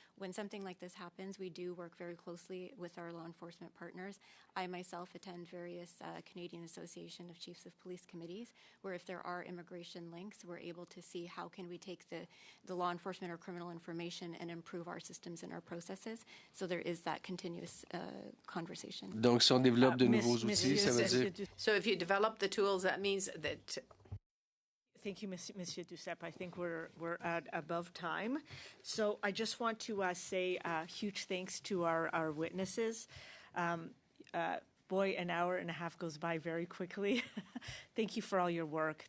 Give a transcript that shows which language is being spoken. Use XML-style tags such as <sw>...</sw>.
<en>When something like this happens, we do work very closely with our law enforcement partners. I myself attend various Canadian Association of Chiefs of Police committees, where if there are immigration links, we're able to see how can we take the law enforcement or criminal information and improve our systems and our processes. So there is that continuous conversation.</en> <fr>Donc, si on développe de nouveaux outils, ça veut dire...</fr> <en>So if you develop the tools, that means that... Thank you, Monsieur Duceppe. I think we're at above time. So I just want to say huge thanks to our witnesses. Boy, an hour and a half goes by very quickly. Thank you for all your work.</en>